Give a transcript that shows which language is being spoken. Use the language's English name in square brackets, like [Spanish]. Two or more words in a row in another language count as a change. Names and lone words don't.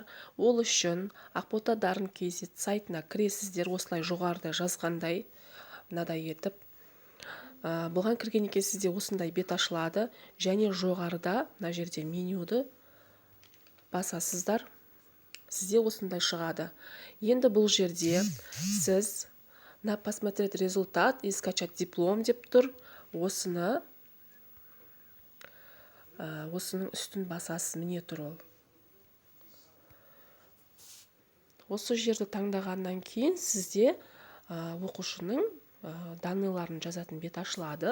[Kazakh] Ол үшін ақбота дарын kz сайтына кіресіздер, осылай жоғарыда жазғандай мынадай етіп. Бұған кіргеннен кейін сізде осындай бет ашылады, және жоғарыда мына жерде менюді басасыздар. Сізде осындай шығады. Енді бұл жерде сіз [Russian] посмотреть результат и скачать диплом [Kazakh] деп тұр. Осының үстін басасыз, міне тұр ол. Осы жерді таңдағаннан кейін сізде оқушының данныйларын жазатын бет ашылады.